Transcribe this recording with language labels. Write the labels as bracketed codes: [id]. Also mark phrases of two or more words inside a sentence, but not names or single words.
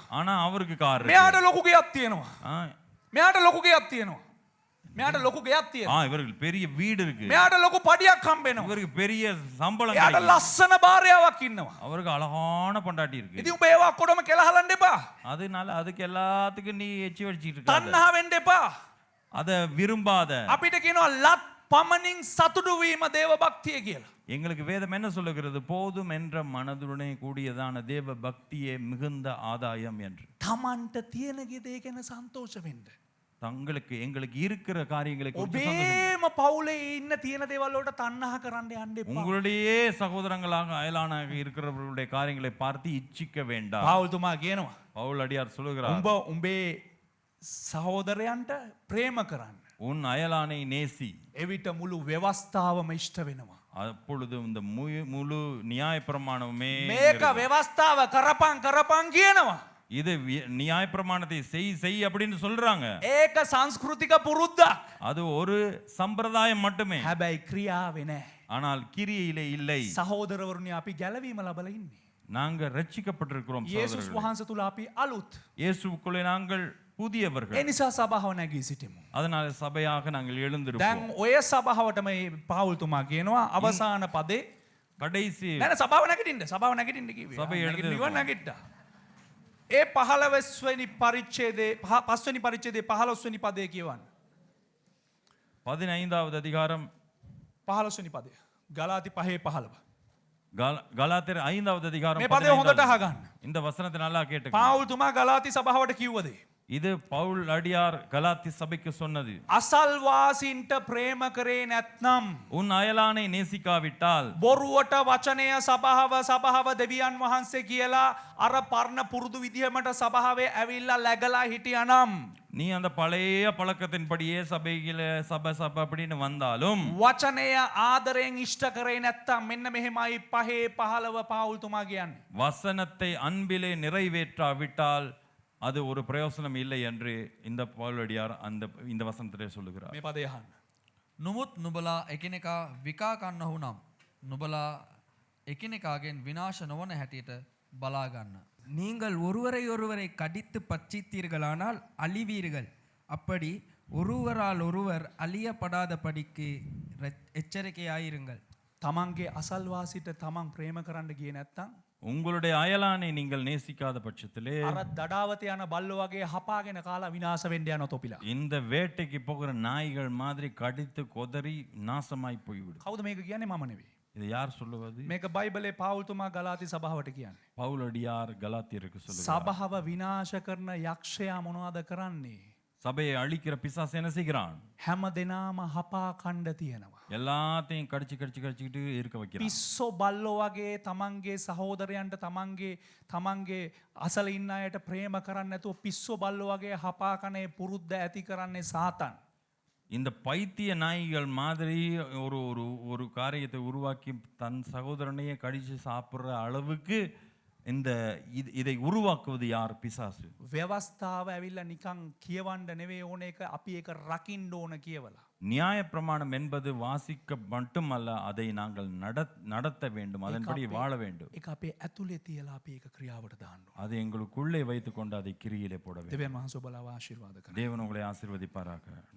[ta] ஆனா அவருக்கு கார் இருக்கு. [si] මෙයාට ලොකු ගෙයක් තියෙනවා. ஆ, මෙයාට ලොකු ගෙයක් තියෙනවා. මෙයාට ලොකු ගෙයක් තියෙනවා. [ta] இவருக்கு பெரிய வீடு இருக்கு. [si] මෙයාට ලොකු පඩියක් හම්බෙනවා. [ta] இவருக்கு பெரிய சம்பளம் [si] එයාට [ta] கிடைக்கும். [si] ලස්සන භාර්යාවක් ඉන්නවා. [ta] அவருக்கு அழகான பொண்டாட்டி இருக்கு. [si] ඉතින් උඹ ඒවා ඔක්කොම කෙලහලන්න එපා. [ta] அதனால அதுக்கு எல்லாத்துக்கும் நீ எச்சி வச்சிட்டு இருக்காத. [si] තණ්හාවෙන් එපා. [ta] அத விரும்பாத. [si] අපිට කියනවා ලත් පමණින් සතුටු වීම දේව භක්තිය කියලා. [ta] எங்களுக்கு வேதம் என்ன சொல்லுகிறது? போதும் என்ற மனதுடனே கூடியதான தேவ பக்தியே மிகுந்த ஆதாயம் என்று. [si] තමන්ට තියෙන ගේ ගැන සන්තෝෂ වෙන්න. [ta] தங்களுக்கு எங்களுக்கு இருக்கிற காரியங்களை குறித்து சந்தோஷம். [si] ඔබේම පවුලේ ඉන්න තියෙන දේවල් වලට තණ්හා කරන්න යන්න එපා. [ta] உங்களுடைய சகோதரங்களாக அயலானாக இருக்கிறவர்களுடைய காரியங்களை பார்த்து இச்சிக்க வேண்டாம். [si] පාවුල්තුමා කියනවා [ta] பவுல் அடியார் சொல்லுகிறார், [si] උඹ උඹේ සහෝදරයන්ට ප්‍රේම කරන්න. [ta] உன் அயலானை நேசி. [si] එවිට මුළු ව්‍යවස්ථාවම ඉෂ්ට වෙනවා. [ta] அப்பொழுது இந்த முழு நியாயப்பிரமாணமே [si] මේක ව්‍යවස්ථාව කරපන් කියනවා. [ta] இது நியாயப்பிரமாணத்தை செய் அப்படின்னு சொல்றாங்க. [si] ඒක සංස්කෘතික පුරුද්දක්. [ta] அது ஒரு சம்பிரதாயம் மட்டுமே. [si] හැබැයි ක්‍රියාවේ නැහැ. [ta] ஆனால் கிரியையிலே இல்லை. [si] සහෝදරවරුනි අපි ගැලවීම ලබලා ඉන්නේ. [ta] நாங்க ரட்சிக்கப்பட்டிருக்கிறோம் [si] යේසුස් [ta] சகோதரர்களே. [si] වහන්සේ තුල අපි අලුත්. [ta] இயேசுவுக்குள்ளே நாங்கள் புதியவர்கள். [si] ඒ නිසා සභාව නැගී සිටිමු. [ta] அதனால சபையாக நாங்கள் எழுந்திருப்போம். [si] දැන් ඔය සභාවටම මේ පාවුල්තුමා කියනවා අවසාන පදේ [ta] கடைசி [si] නෑ සභාව නැගිටින්න කිව්වේ. සභාව නැගිටින්න නැගිට්ටා. ඒ 15 වෙනි පරිච්ඡේදයේ 5 වෙනි පරිච්ඡේදයේ 15 වෙනි පදේ කියවන්න. [ta] 15வது அதிகாரம் [si] 15 වෙනි පදය. ගලාති 5:15. [ta] கலாத்தியர் 5வது அதிகாரம் [si] මේ පදේ හොඳට [ta] 15வது. [si] අහගන්න. [ta] இந்த வசனத்தை நல்லா கேட்டு. [si] පාවුල්තුමා ගලාති සභාවට කිව්වද? [ta] இது பவுல் அடியார் கலாத்தி சபைக்கு சொன்னது. [si] අසල්වාසීන්ට ප්‍රේම කරේ නැත්නම් [ta] உன் அயலானை நேசிக்காவிட்டால் [si] බොරුවට වචනය සභාව දෙවියන් වහන්සේ කියලා අර පරණ පුරුදු විදිහමට සභාවේ ඇවිල්ලා läගලා හිටියනම් [ta] நீ அந்த பழைய பழக்கத்தின்படியே சபையில சபை அப்படின்னு வந்தாலும் [si] වචනය ආදරයෙන් ඉෂ්ට කරේ නැත්තම් මෙන්න මෙහෙමයි 5:15 පාවුල්තුමා කියන්නේ. [ta] வசனத்தை அன்பிலே நிறைவேற்றாவிட்டால் அது ஒரு பிரயோசனம் இல்லை என்று இந்த பவுலடியார் இந்த வசனத்திலே சொல்லுகிறார். [si] මේ පදේ අහන්න. නොමුත් නුබලා එකිනෙකා විකා කන්නහු නම් නුබලා එකිනෙකාගෙන් විනාශ නොවන හැටියට බලා ගන්න. [ta] நீங்கள் ஒருவரை ஒருவரை கடித்து பட்சித்தீர்களானால் அழிவீர்கள். அப்படி ஒருவரால் ஒருவர் அழியப்படாதபடிக்கு எச்சரிக்கையாயிருங்கள். [si] තමන්ගේ අසල්වාසිට තමන් ප්‍රේම කරන්න ගියේ නැත්තම් [ta] உங்களுடைய அயலானை நீங்கள் நேசிக்காத பட்சத்திலே [si] අර දඩාවත යන බල්ලෝ වගේ හපාගෙන කාලා විනාශ වෙන්න යන තොපිලා. [ta] இந்த வேட்டைக்கு போகிற நாய்கள் மாதிரி கடித்து கொதறி நாசமாய் போய்விடும். [si] කවුද මේක කියන්නේ? මම නෙවෙයි. [ta] இதை யார் சொல்லுவது? [si] මේක බයිබලේ පාවුල්තුමා ගලාති සභාවට කියන්නේ. [ta] பவுலடியார் கலாத்தியருக்கு சொல்லுகிறார். [si] සභාව විනාශ කරන යක්ෂයා මොනවද කරන්නේ? [ta] சபையை அழிக்கிற பிசாசு என்ன செய்கிறான்? [si] හැම දෙනාම හපා කණ්ඩ තියෙනවා. [ta] எல்லாத்தையும் கடிச்சுக்கிட்டு இருக்க வைக்கிறான். [si] පිස්සෝ බල්ලෝ වගේ තමන්ගේ සහෝදරයන්ට තමන්ගේ අසල ඉන්න අයට ප්‍රේම කරන්නේ නැතුව පිස්සෝ බල්ලෝ වගේ හපා කනේ පුරුද්ද ඇති කරන්නේ සාතන්. [ta] இந்த பைத்திய நாய்கள் மாதிரி ஒரு ஒரு ஒரு காரியத்தை உருவாக்கி தன் சகோதரனையே கடிச்சு சாப்பிடுற அளவுக்கு இந்த இதை உருவாக்குவது யார்? பிசாசு. [si] ව්‍යවස්ථාව ඇවිල්ලා නිකන් කියවන්න නෙවෙයි ඕන එක අපි ඒක රකින්න ඕන කියවලා. [ta] நியாயப்பிரமாணம் என்பது வாசிக்க மட்டுமல்ல, அதை நாங்கள் நடத்த வேண்டும், அதன்படி வாழ வேண்டும். [si] ඒක අපේ ඇතුලේ තියලා අපි ඒක ක්‍රියාවට දාන්න ඕන. [ta] அதை எங்களுக்குள்ளே வைத்துக்கொண்டு அதை கிரியிலே போட வேண்டும். [si] දෙවියන් වහන්සේ ඔබලා ආශිර්වාද කරනවා. [ta] தேவன் உங்களை ஆசீர்வதிப்பாராக.